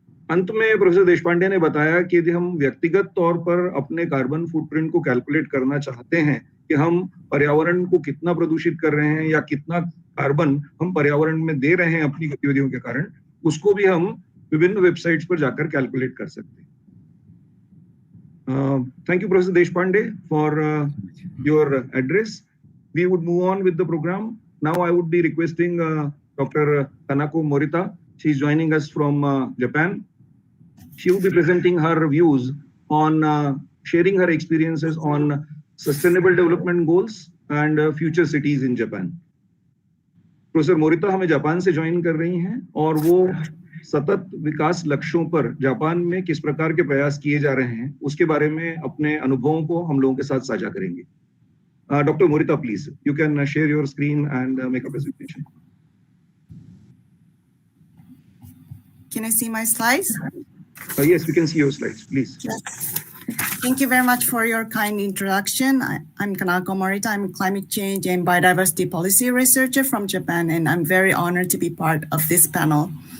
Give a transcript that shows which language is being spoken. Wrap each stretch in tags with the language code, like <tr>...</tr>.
<hi>अंत में प्रोफेसर देशपांडे ने बताया कि यदि हम व्यक्तिगत तौर पर अपने कार्बन फुटप्रिंट को कैलकुलेट करना चाहते हैं कि हम पर्यावरण को कितना प्रदूषित कर रहे हैं या कितना कार्बन हम पर्यावरण में दे रहे हैं अपनी गतिविधियों के कारण, उसको भी हम विभिन्न वेबसाइट्स पर जाकर कैलकुलेट कर सकते हैं।</hi> <en>Thank you, Professor Deshpande, for your address. We would move on with the program. Now I would be requesting Dr. Kanako Morita. She is joining us from Japan. She will be presenting her views on sharing her experiences on sustainable development goals and future cities in Japan.</en> <hi>Professor Morita हमें Japan से join कर रही हैं और वो सतत विकास लक्ष्यों पर जापान में किस प्रकार के प्रयास किए जा रहे हैं उसके बारे में अपने अनुभवों को हम लोगों के साथ साझा करेंगे।</hi> <en>Doctor Morita, please you can share your screen and make a presentation. Can I see my slides? Yes, we can see your slides, please. Yes. Thank you very much for your kind introduction. I'm Kanako Morita. I'm a climate change and biodiversity policy researcher from Japan, and I'm very honored to be part of this panel.</en>